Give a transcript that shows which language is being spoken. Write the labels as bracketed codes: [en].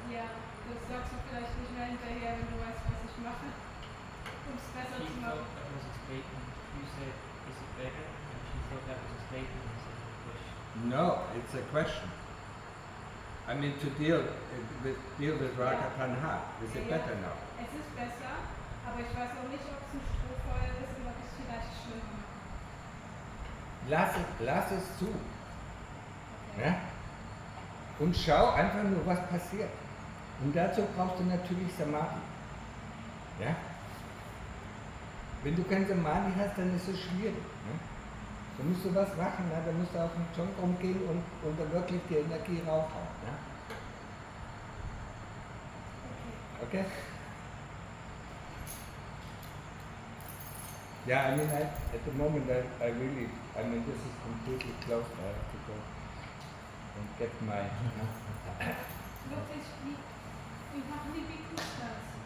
[de] Ja, das sagst du vielleicht nicht mehr hinterher, wenn du weißt, was ich mache. Um es besser zu [en] She [de] machen. [en] thought that was a statement. You said, is it better? And she thought that was a statement instead of a question. No, it's a question. To deal with Raga Tanha. Is it better now? [de] Es ist besser, aber ich weiß auch nicht, ob es ein Strohfeuer ist oder ob es vielleicht schlimmer macht. Lass es zu. Okay. Ja? Und schau einfach nur, was passiert. Und dazu brauchst du natürlich Samadhi. Ja? Wenn du kein Samadhi hast, dann ist es schwierig. Ne? Da musst du was machen, ne? Da musst du auf den Chong rumgehen und dann wirklich die Energie raushauen. Ne? Okay? [en] Yeah, at the moment I really, this is completely closed. I have to go and get my... [de] Wirklich, wie machen die Bhikkhus das?